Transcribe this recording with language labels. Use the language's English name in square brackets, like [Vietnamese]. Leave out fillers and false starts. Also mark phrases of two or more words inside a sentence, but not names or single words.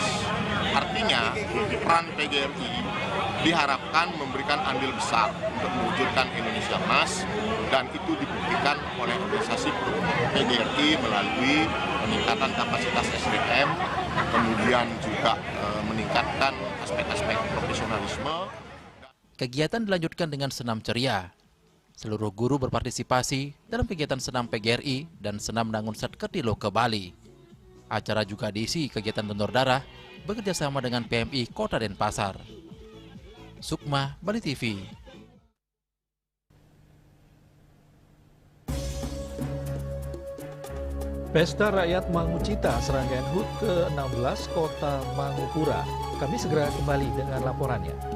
[Indonesian] Artinya peran PGRI diharapkan memberikan andil besar untuk mewujudkan Indonesia Emas, dan itu dibuktikan oleh organisasi PGRI melalui peningkatan kapasitas SDM, kemudian juga meningkatkan aspek-aspek profesionalisme. Kegiatan dilanjutkan dengan senam ceria. Seluruh guru berpartisipasi dalam kegiatan senam PGRI dan senam Nangunsat Ketilo ke Bali. Acara juga diisi kegiatan donor darah bekerjasama dengan PMI Kota Denpasar. Sukma, Bali TV. Pesta Rakyat Mangucita serangkaian HUT ke-16 Kota Mangupura. Kami segera kembali dengan laporannya.